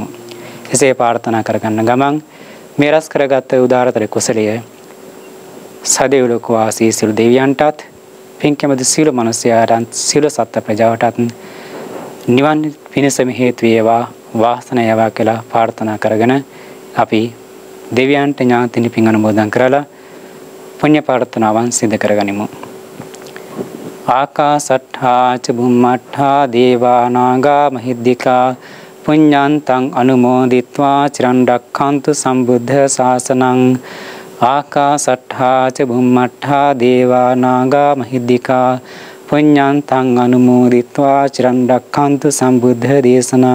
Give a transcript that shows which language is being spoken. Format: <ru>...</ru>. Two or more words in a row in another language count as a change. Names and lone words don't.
<si>එසේ ප්‍රාර්ථනා කරගන්න ගමන් මේ රැස් කරගත් උදාරතර කුසලය සදෙව්ලොව වාසී සියලු දෙවියන්ටත්, පින්කමද සියලු මනුෂ්‍යයන්ට, සියලු සත්ත්ව ප්‍රජාවටත් නිවන් පිණසම හේතු වේවා, වාසනාව වේවා කියලා ප්‍රාර්ථනා කරගෙන අපි දෙවියන්ට ඥාතිනි පින් අනුමෝදන් කරලා පුණ්‍ය ප්‍රාර්ථනාවන් සිදු කරගනිමු.</si> <pi>ආකාසට්ඨා ච බුම්මට්ඨා දේවා නාග මහිද්దికා පුඤ්ඤන්තං අනුමෝදිත්වා චිරන් රක්ඛන්තු සම්බුද්ධ ශාසනං. ආකාසට්ඨා ච බුම්මට්ඨා දේවා නාග මහිද්దికා පුඤ්ඤන්තං අනුමෝදිත්වා චිරන් රක්ඛන්තු සම්බුද්ධ දේශනං.</pi>